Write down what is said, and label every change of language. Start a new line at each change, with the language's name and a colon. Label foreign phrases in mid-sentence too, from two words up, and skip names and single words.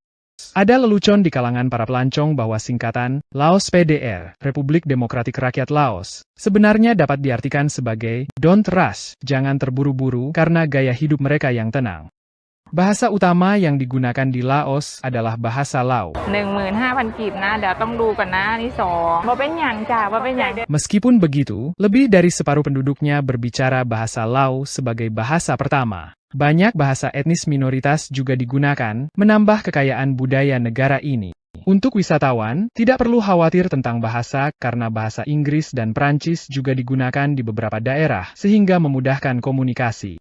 Indonesian: Ada lelucon di kalangan para pelancong bahwa singkatan Laos PDR, Republik Demokratik Rakyat Laos, sebenarnya dapat diartikan sebagai
English: Don't Rush,
Indonesian: jangan terburu-buru karena gaya hidup mereka yang tenang. Bahasa utama yang digunakan di Laos adalah bahasa Lao.
Thai: 15,000 กีบนะเดี๋ยวต้องดูก่อนนะนี่2
Lao: ບໍ່ເປັນຫຍັງຈ້າບໍ່ເປັນຫຍັງ
Indonesian: Meskipun begitu, lebih dari separuh penduduknya berbicara bahasa Lao sebagai bahasa pertama. Banyak bahasa etnis minoritas juga digunakan, menambah kekayaan budaya negara ini. Untuk wisatawan, tidak perlu khawatir tentang bahasa karena bahasa Inggris dan Prancis juga digunakan di beberapa daerah, sehingga memudahkan komunikasi.